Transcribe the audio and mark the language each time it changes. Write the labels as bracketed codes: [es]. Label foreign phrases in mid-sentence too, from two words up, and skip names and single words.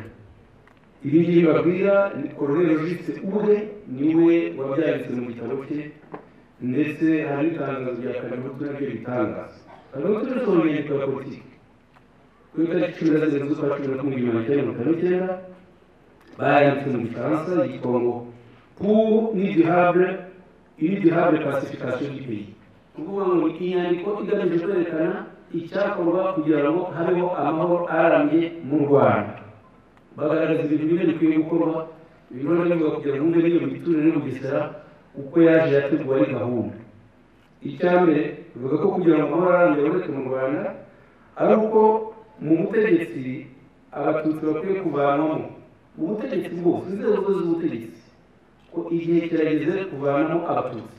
[rw] Ibi ngibi babwira Colonel Rogis ubwe niwe wabyanditse mu gitabo cye, ndetse hari itangazo rya Kaminuza nabyo bitangaza. Kaminuza yasohoye ya politiki ku itariki 17 z'ukwa 11/1959 bayanditse mu Gifaransa yitwa ngo [fr] pour une durable pacification du pays. [rw] Ukuvuga ngo inyandiko igamije kwerekana icyakorwa kugira ngo habeho amahoro arambye mu Rwanda. Bagaragaza ibintu bimwe bikwiye gukorwa, ibintu bivuga kugira ngo umve n'iyo miturire n'Ubugesera uko yaje yateguwe ari gahunda. Icya mbere bivuga ko kugira ngo amahoro arambye aboneke mu Rwanda ari uko mu butegetsi Abatutsi bakwiye kuvanwamo, mu butegetsi bwose, inzego zose z'ubutegetsi, ko igihe kirageze kuvanamo Abatutsi.